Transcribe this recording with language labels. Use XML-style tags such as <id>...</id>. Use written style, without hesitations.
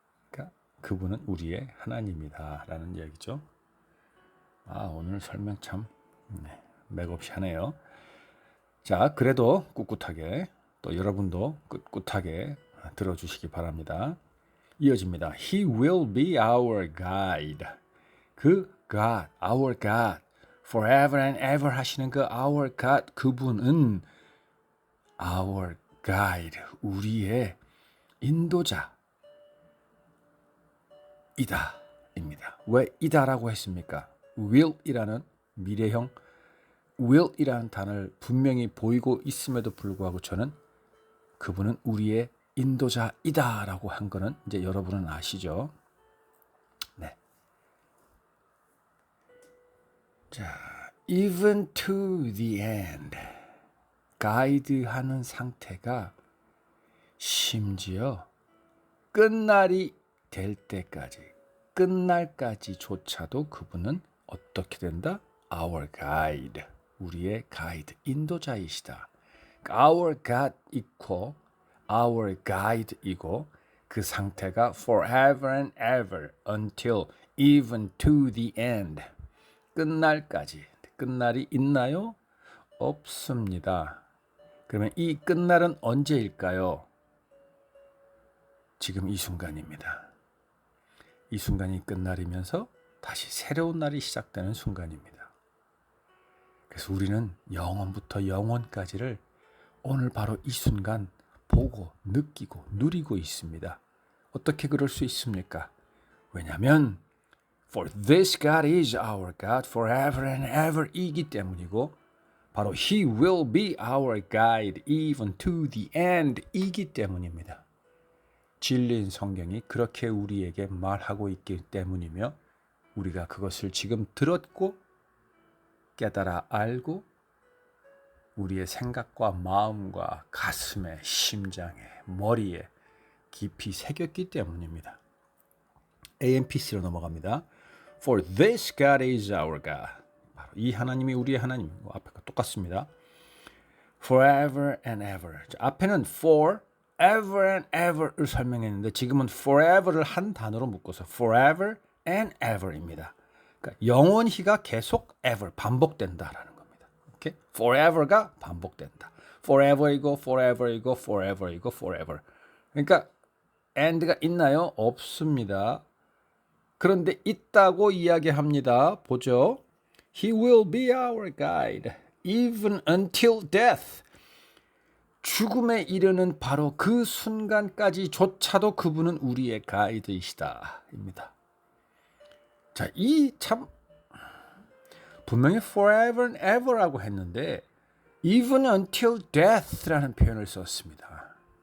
<ko>그러니까 그분은 우리의 하나님이다라는 얘기죠. 오늘 설명 참 맥없이 하네요. 자, 그래도 꿋꿋하게 또 여러분도 꿋꿋하게 들어주시기 바랍니다. 이어집니다.</ko> <en>He will be our guide. 그 God, our God, forever and ever 하시는 그 our God, 그분은 our guide,</en> <ko>우리의 인도자 이다입니다. 왜 이다라고 했습니까? will이라는 미래형 will이라는 단어를 분명히 보이고 있음에도 불구하고 저는 그분은 우리의 인도자이다라고 한 거는 이제 여러분은 아시죠? 네.</ko> <en>자, even to the end.</en> <ko>가이드하는 상태가 심지어 끝날이 될 때까지, 끝날까지조차도 그분은 어떻게 된다?</ko> <en>Our guide.</en> <ko>우리의 가이드, 인도자이시다.</ko> <en>Our God equal our guide이고</en> <ko>그 상태가</ko> <en>forever and ever until even to the end.</en> <ko>끝날까지. 끝날이 있나요? 없습니다. 그러면 이 끝날은 언제일까요? 지금 이 순간입니다. 이 순간이 끝날이면서 다시 새로운 날이 시작되는 순간입니다. 그래서 우리는 영원부터 영원까지를 오늘 바로 이 순간 보고 느끼고 누리고 있습니다. 어떻게 그럴 수 있습니까?</ko> <en>왜냐하면 For this God is our God forever and ever</en> <ko>이기 때문이고 바로</ko> <en>He will be our guide even to the end</en> <ko>이기 때문입니다. 진리인 성경이 그렇게 우리에게 말하고 있기 때문이며 우리가 그것을 지금 들었고 깨달아 알고 우리의 생각과 마음과 가슴에 심장에 머리에 깊이 새겼기 때문입니다. AMPC로 넘어갑니다.</ko> <en>For this God is our God.</en> <ko>바로 이 하나님이 우리의 하나님이고 앞에가 똑같습니다.</ko> <en>Forever and ever. 앞에는 for ever and ever를 설명했는데</en> <ko>지금은</ko> <en>forever를 한 단어로 묶어서 forever and ever입니다.</en> <ko>그러니까 영원히가 계속 ever 반복된다라는 겁니다. 오케이? forever가 반복된다.</ko> <en>forever이고 forever이고 forever이고 forever.</en> <ko>그러니까 and가 있나요? 없습니다. 그런데 있다고 이야기합니다. 보죠.</ko> <en>He will be our guide even until death.</en> <ko>죽음에 이르는 바로 그 순간까지조차도 그분은 우리의 가이드이시다. 입니다. 자, 이 참 분명히</ko> <en>forever and ever</en> <ko>라고 했는데</ko> <en>even until death</en> <ko>라는 표현을 썼습니다.</ko>